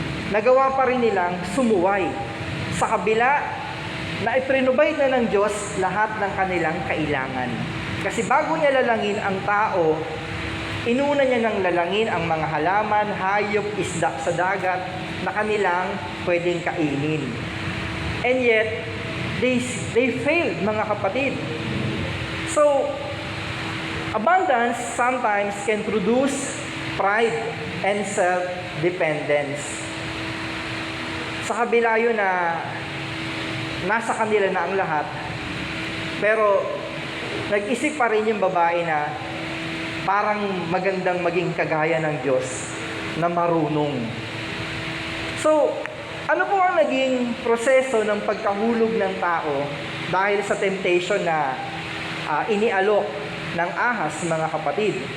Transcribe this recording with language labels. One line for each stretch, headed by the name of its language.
Filipino: Nagawa pa rin nilang sumuway sa kabila na iprinubay na ng Diyos lahat ng kanilang kailangan. Kasi bago niya lalangin ang tao, inuna niya ng lalangin ang mga halaman, hayop, isda sa dagat na kanilang pwedeng kainin.
English: And yet, they failed, mga kapatid. So, abundance sometimes can produce pride and self-dependence.
Filipino: Sa kabila yun na nasa kanila na ang lahat, pero nag-isip pa rin yung babae na parang magandang maging kagaya ng Diyos na marunong. So, ano po ang naging proseso ng pagkahulog ng tao dahil sa temptation na inialok ng ahas, mga kapatid?